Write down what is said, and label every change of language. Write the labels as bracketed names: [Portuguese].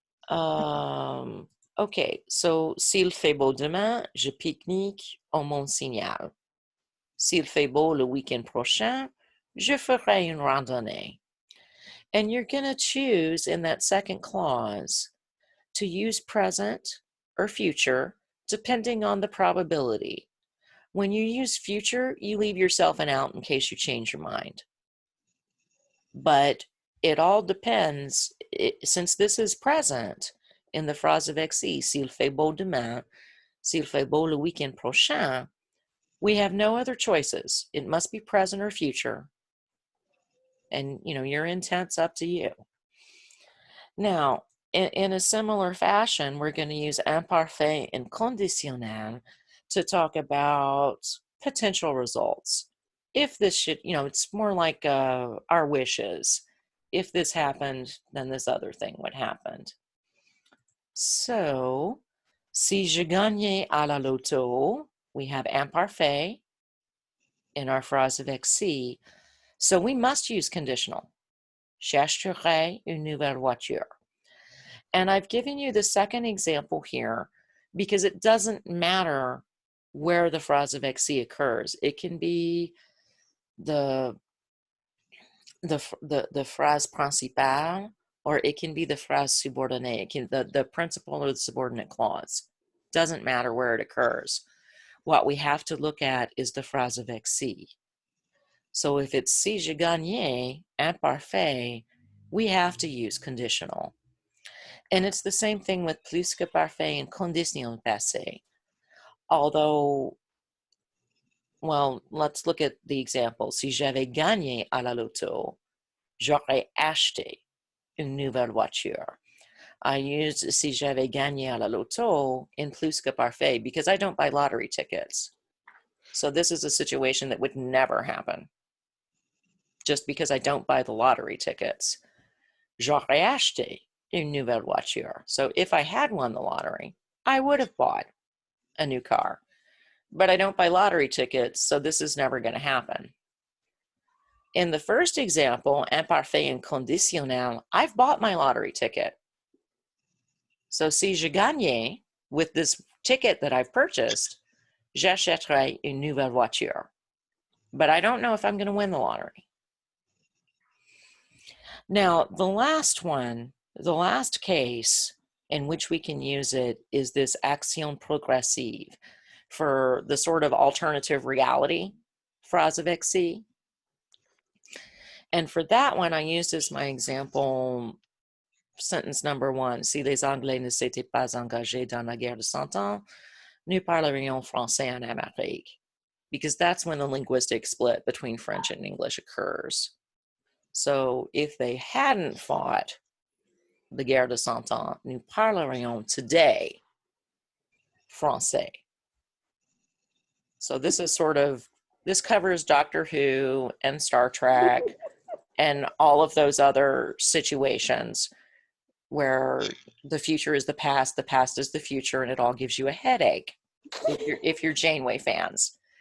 [English] Okay, so [French] s'il fait beau demain, je pique-nique au Mont-Signal. S'il fait beau le week-end prochain, je ferai une randonnée. [English] And you're going to choose in that second clause to use present or future, depending on the probability. When you use future, you leave yourself an out in case you change your mind. But it all depends, since this is present in the phrase avec si, [French] s'il fait beau demain, s'il fait beau le week-end prochain, [English] we have no other choices. It must be present or future. And, your intent's up to you. Now, in a similar fashion, we're going to use imparfait and conditionnel to talk about potential results. If this should, it's more like our wishes. If this happened, then this other thing would happen. So, [French] si je gagnais à la loto, [English] we have imparfait in our phrase avec si. So we must use conditional. [French] J'achèterai une nouvelle voiture. [English] And I've given you the second example here because it doesn't matter where the phrase avec si occurs. It can be the phrase principale, or it can be the phrase subordonnée. It can the principal or the subordinate clause. Doesn't matter where it occurs. What we have to look at is the phrase avec si. So if it's [French] si je gagnais, [English] imparfait, we have to use conditional. And it's the same thing with plus que parfait and conditionnel passé. Although, well, let's look at the example. [French] Si j'avais gagné à la loto, j'aurais acheté une nouvelle voiture. [English] I used [French] si j'avais gagné à la loto [English] in plus que parfait because I don't buy lottery tickets. So this is a situation that would never happen just because I don't buy the lottery tickets. [French] J'aurais acheté une nouvelle voiture. [English] So if I had won the lottery, I would have bought a new car. But I don't buy lottery tickets, so this is never going to happen. In the first example, imparfait and conditionnel, I've bought my lottery ticket. So [French] si je gagnais, [English] with this ticket that I've purchased, [French] j'achèterai une nouvelle voiture. [English] But I don't know if I'm going to win the lottery. Now, the last case in which we can use it is this action progressive for the sort of alternative reality phrase avec si. And for that one, I used as my example sentence number 1. [French] Si les Anglais ne s'étaient pas engagés dans la guerre de 100 ans, nous parlerions français en Amérique. [English] Because that's when the linguistic split between French and English occurs. So if they hadn't fought the guerre de 100 ans, [French] nous parlerions [English] today [French] français. [English] So this is this covers Doctor Who and Star Trek and all of those other situations where the future is the past is the future, and it all gives you a headache if you're Janeway fans.